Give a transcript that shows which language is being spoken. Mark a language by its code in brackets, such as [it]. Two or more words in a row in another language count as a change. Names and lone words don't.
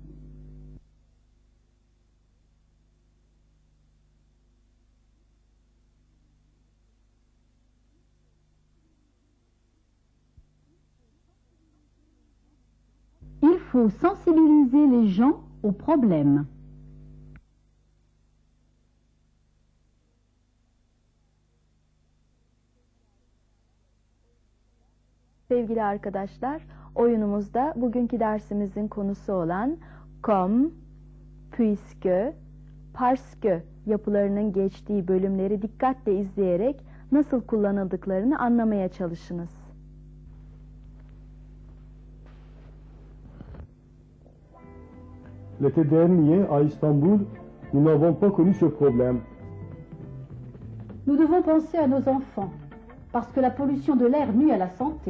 [fr] Il faut sensibiliser les gens aux problèmes. [tr] Sevgili arkadaşlar, oyunumuzda bugünkü dersimizin konusu olan [fr] comme, puisque, parce que [tr] yapılarının geçtiği bölümleri dikkatle izleyerek nasıl kullanıldıklarını anlamaya çalışınız. [fr] L'été dernier, à Istanbul, nous n'avons pas connu ce problème. Nous devons penser à nos enfants, parce que la pollution de l'air nuit à la santé.